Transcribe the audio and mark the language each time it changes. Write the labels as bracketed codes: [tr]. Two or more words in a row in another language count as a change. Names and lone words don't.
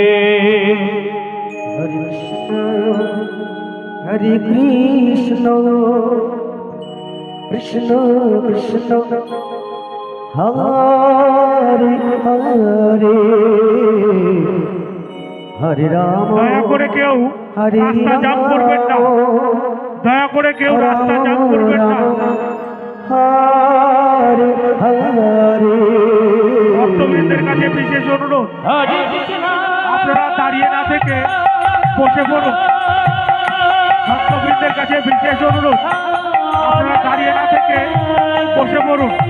[sa] हरे कृष्ण कृष्ण कृष्ण हरे हरे हरे राम [bn] দয়া করে কেউ রাস্তা জাম করবেন না দয়া করে কেউ রাস্তা জাম করবেন না [sa] हरे हरे [bn] ভক্তবৃন্দের কাছে বিশেষ অনুরোধ আপনারা দাঁড়িয়ে না থেকে বসে পড়ুন ভক্তবৃন্দের কাছে বিশেষ অনুরোধ আপনারা দাঁড়িয়ে না থেকে বসে পড়ুন